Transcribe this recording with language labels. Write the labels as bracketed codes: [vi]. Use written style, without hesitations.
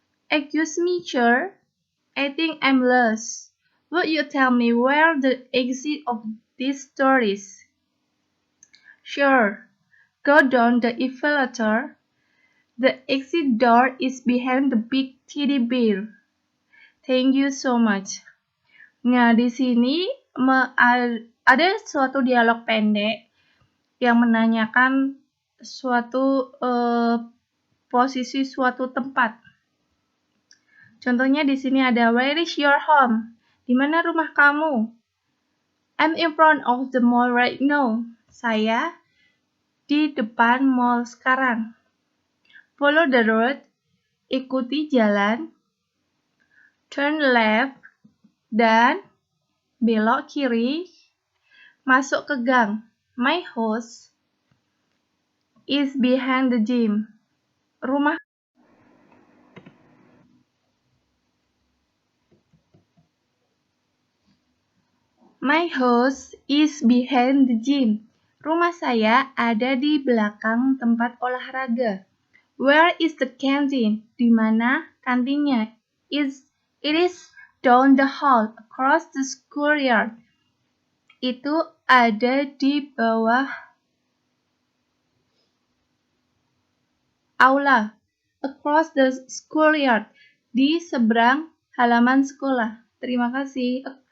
[en] Excuse me, sir. I think I'm lost. Would you tell me where the exit of this store is? Sure. Go down the elevator. The exit door is behind the big teddy bear. Thank you so much. [id] Nah, di sini ada suatu dialog pendek yang menanyakan suatu posisi suatu tempat. Contohnya di sini ada, [en] where is your home? [id] Di mana rumah kamu? [en] I'm in front of the mall right now. [id] Saya di depan mall sekarang. [en] Follow the road. [id] Ikuti jalan. [en] Turn left. [id] Dan belok kiri. Masuk ke gang. [en] My house is behind the gym. My house is behind the gym. [id] Rumah saya ada di belakang tempat olahraga. [en] Where is the canteen? [id] Di mana kantinnya? [en] It is down the hall, across the schoolyard. [id] Itu ada di bawah aula. [en] Across the schoolyard. [id] Di seberang halaman sekolah. Terima kasih.